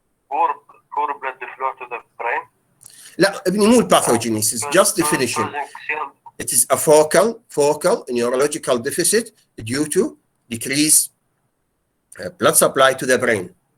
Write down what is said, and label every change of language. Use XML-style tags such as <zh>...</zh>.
<en>poor blood flow to the brain.</en> <ar>لا ابني مو الباثوجينيسيس</ar> <en>just definition. It is a focal neurological deficit due to decreased blood supply to the brain.</en>